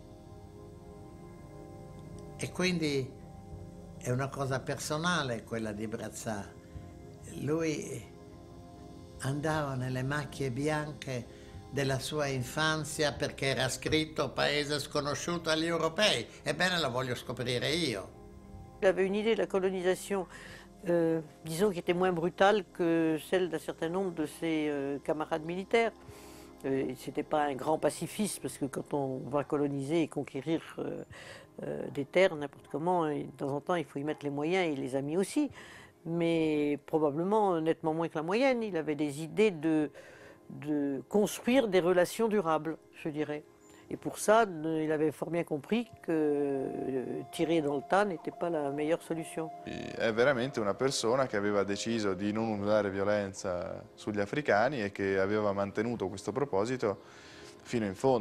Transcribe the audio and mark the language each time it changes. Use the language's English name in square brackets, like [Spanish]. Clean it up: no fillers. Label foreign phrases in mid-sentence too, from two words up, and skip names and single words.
[Italian] E quindi è una cosa personale quella di Brazza. Lui andava nelle macchie bianche della sua infanzia perché era scritto paese sconosciuto agli europei. Ebbene, lo voglio scoprire io. [French] Il avait une idée de la colonisation, disons, qui était moins brutale que celle d'un certain nombre de ses camarades militaires. C'était pas un grand pacifiste, parce que quand on va coloniser et conquérir des terres n'importe comment, et de temps en temps il faut y mettre les moyens, et il les a mis aussi, mais probablement nettement moins que la moyenne. Il avait des idées de construire des relations durables, je dirais. Et pour ça, il avait fort bien compris que tirer dans le tas n'était pas la meilleure solution. [Italian] È veramente una persona che aveva deciso di non usare violenza sugli africani e che aveva mantenuto questo proposito fino in fondo.